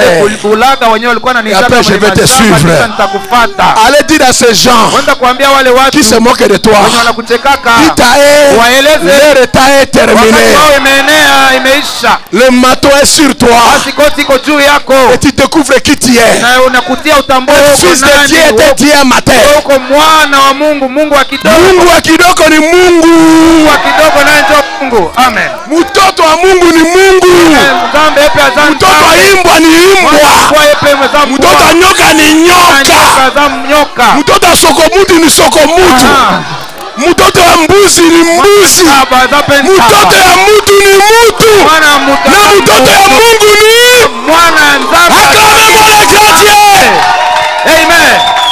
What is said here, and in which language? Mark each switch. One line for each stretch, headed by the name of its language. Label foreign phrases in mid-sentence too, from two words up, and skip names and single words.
French: Et après je vais te suivre. Allez dire à ces gens qui se moquent de toi, leur état est terminé. Le manteau est sur toi. Et tu découvres qui tu es. Le fils de Dieu était Dieu à matin.
Swahili: Mungu wa kidogo ni Mungu. Amen. Mtoto wa Mungu ni Mungu. Mtoto wa imbwa ni imbwa. Mtoto wa nyoka ni nyoka. Mtoto wa sokomutu ni sokomutu. Mtoto wa mbuzi ni mbuzi. Mtoto ya mutu ni mutu. Na mtoto ya Mungu ni
French: acclamez-moi le grand Dieu.
Swahili: Amen.